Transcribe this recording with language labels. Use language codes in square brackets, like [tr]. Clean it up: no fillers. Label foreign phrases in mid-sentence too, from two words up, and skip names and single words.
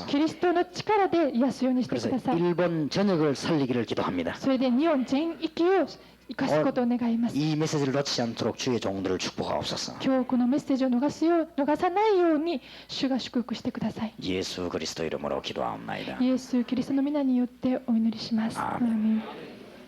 [ja] キリストの力で癒すようにしてく [ko] 그래서 [ja] ださい。 [ko] 일본 전역을 살리기를 기도합니다. [ja] それで日本全域を生かすことを願います。 [ko] 이 메시지를 놓치지 않도록 주의 종들을 축복하옵소서. [ja] 今日このメッセージを逃さないように主が祝福してください。 [ko] 예수 그리스도 이름으로 기도하옵나이다. [ja] イエス・キリストの皆によってお祈りします。アーメンアーメン。